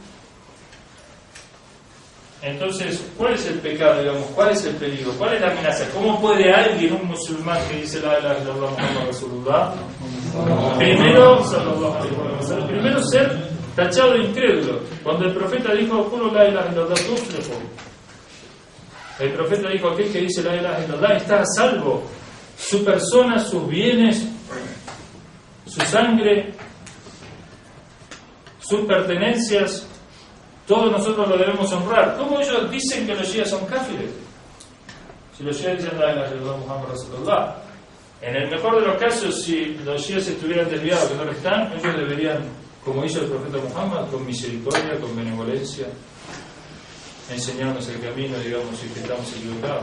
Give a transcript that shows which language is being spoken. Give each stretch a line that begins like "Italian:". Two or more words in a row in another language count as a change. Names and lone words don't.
Spanish: Entonces, ¿cuál es el pecado, digamos? ¿Cuál es el peligro? ¿Cuál es la amenaza? ¿Cómo puede alguien, un musulmán que dice
Arabic: لا إله إلا الله محمد رسول الله,
Spanish: primero ser tachado de incrédulo? Cuando el profeta dijo,
Arabic: "قولوا لا إله إلا الله تفلحوا",
Spanish: el profeta dijo, aquel que dice
Arabic: لا إله إلا الله
Spanish: está a salvo, su persona, sus bienes, su sangre, sus pertenencias, todos nosotros lo debemos honrar. ¿Cómo ellos dicen que los shias son káfires? Si los shias dicen
Arabic: لا إله إلا الله محمد رسول الله,
Spanish: en el mejor de los casos, si los shias estuvieran desviados, que no lo están, ellos deberían, como hizo el profeta Muhammad, con misericordia, con benevolencia, enseñarnos el camino, digamos, si que estamos equivocados.